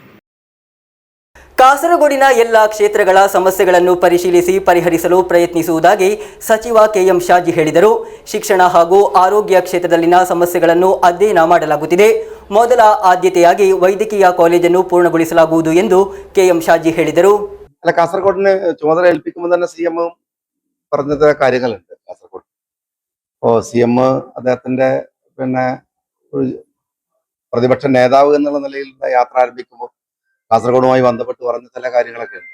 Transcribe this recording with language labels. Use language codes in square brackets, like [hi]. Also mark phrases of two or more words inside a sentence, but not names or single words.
[kn] ಕಾಸರಗೋಡಿನ ಎಲ್ಲ ಕ್ಷೇತ್ರಗಳ ಸಮಸ್ಯೆಗಳನ್ನು ಪರಿಶೀಲಿಸಿ ಪರಿಹರಿಸಲು ಪ್ರಯತ್ನಿಸುವುದಾಗಿ ಸಚಿವ ಕೆಎಂ ಶಾಜಿ ಹೇಳಿದರು. ಶಿಕ್ಷಣ ಹಾಗೂ ಆರೋಗ್ಯ ಕ್ಷೇತ್ರದಲ್ಲಿನ ಸಮಸ್ಯೆಗಳನ್ನು ಅಧ್ಯಯನ ಮಾಡಲಾಗುತ್ತಿದೆ. ಮೊದಲ ಆದ್ಯತೆಯಾಗಿ ವೈದ್ಯಕೀಯ ಕಾಲೇಜನ್ನು ಪೂರ್ಣಗೊಳಿಸಲಾಗುವುದು ಎಂದು ಕೆಎಂ ಶಾಜಿ ಹೇಳಿದರು. [ml] കാസർഗോഡിന് ചുമതല ഏൽപ്പിക്കുമ്പോൾ തന്നെ CM പറഞ്ഞ കാര്യങ്ങളുണ്ട്. കാസർഗോഡ് CM അദ്ദേഹത്തിന്റെ ഒരു പ്രതിപക്ഷ നേതാവ് എന്നുള്ള നിലയിൽ യാത്ര ആരംഭിക്കുമ്പോൾ കാസർഗോഡുമായി ബന്ധപ്പെട്ട് പറഞ്ഞ ചില കാര്യങ്ങളൊക്കെ ഉണ്ട്.